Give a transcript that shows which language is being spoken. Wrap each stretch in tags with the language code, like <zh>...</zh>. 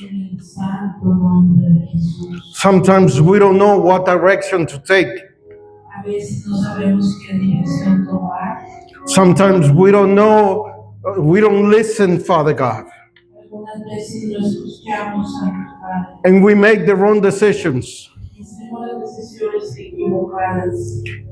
<es>En el santo nombre de Jesús.</es> <en>Sometimes we don't know what direction to take.</en> <es>A veces no sabemos qué dirección tomar.</es> <en>Sometimes we don't know, we don't listen, Father God.</en> <es>Algunas veces no escuchamos a nuestro Padre.</es> <en>And we make the wrong decisions.</en> <es>Hacemos las decisiones equivocadas.</es>